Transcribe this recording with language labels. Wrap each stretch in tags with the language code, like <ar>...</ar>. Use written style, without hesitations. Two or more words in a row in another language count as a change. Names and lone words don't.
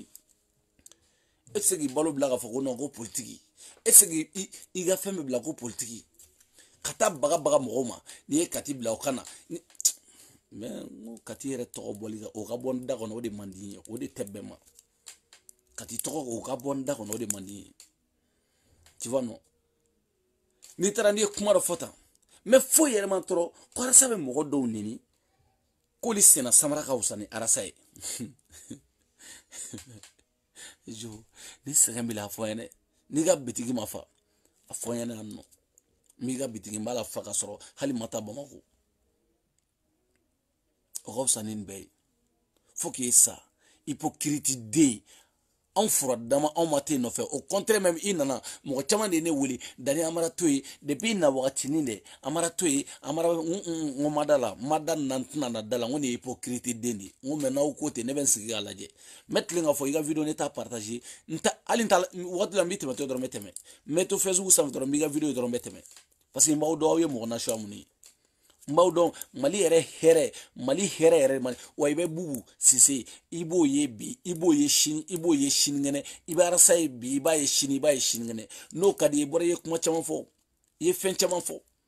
<bm>e tɛ se k'i balo bila k'a fɔ ko non ko politiki e tɛ se k'i ka fɛn bɛɛ bila ko politiki ka taa baga mɔgɔw ma n'i ye kati bila o kana mais n ko kati yɛrɛ tɔgɔ bɔli o ka bɔ n da kɔnɔ o de man di n ye o de tɛ bɛn ma kati tɔgɔ o ka bɔ n da kɔnɔ o de man di n ye</bm> <fr>tu vois non</fr> <bm>n'i taara n'i ye kuma dɔ fɔ tan mais foyi yɛrɛ ma tɔɔrɔ ko arasa bɛ mɔgɔ dɔw neni k'olu senna samara ka wusa ni arasa ye jo ni sɛgɛn b'i la a fɔ n ye dɛ n'i ka bitigi ma fa a fɔ n ɲɛna yan nɔ n b'i ka bitigi n b'a la fa ka sɔrɔ hali ma taa Bamako o ka fisa ni nin bɛɛ ye fo k'e sa hypocrite den anw furadama anw ma t'e nɔfɛ</bm> <fr>au contraire même</fr> <bm>i nana mɔgɔ caman de ye ne wele Dani Amara to ye depuis na wagatinin dɛ Amara to ye Amara n ko ma da la ma da na n tɛna na da la n ko nin ye hypocrite den de ye n ko mais n'aw ko ten ne bɛ n sigi k'a lajɛ n bɛ tilen k'a fɔ i ka video ne t'a partager hali n t'a waati la n b'i tɛmɛtɔ dɔrɔn n bɛ tɛmɛ n bɛ to Facebook sanfɛ dɔrɔn n b'i ka video dɔrɔn n bɛ tɛmɛ</bm> <fr>parce que</fr> <bm>n b'aw dɔn aw ye mɔgɔ nasuya mun ye n b'aw dɔn Mali yɛrɛ hɛrɛ Mali hɛrɛ yɛrɛ Mali wa i bɛ Bubu Sise i b'o ye bi i b'o ye sini i b'o ye sinikɛnɛ i bɛ arasa ye bi i b'a ye sini i b'a ye sinikɛnɛ n'o ka di i bɔra i ye kuma caman fɔ i ye fɛn caman fɔ</bm>